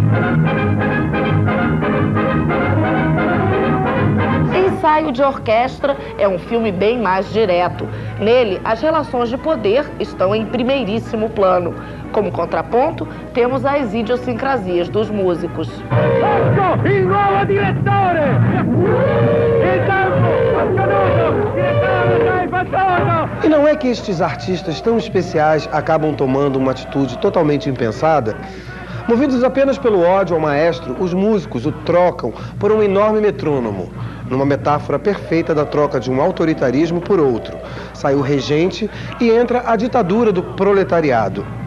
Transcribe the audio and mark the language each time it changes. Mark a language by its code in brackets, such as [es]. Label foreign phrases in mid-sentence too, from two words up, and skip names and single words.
[pt] Ensaio de Orquestra é um filme bem mais direto. Nele, as relações de poder estão em primeiríssimo plano. Como contraponto, temos as idiosincrasias dos músicos. [it] Ecco il nuovo direttore! Il tempo! Accaduto! Direttore, sei passato! [pt] E não é que estes artistas tão especiais acabam tomando uma atitude totalmente impensada? Movidos apenas pelo ódio ao maestro, os músicos o trocam por um enorme metrônomo. Numa metáfora perfeita da troca de um autoritarismo por outro. Sai o regente e entra a ditadura do proletariado.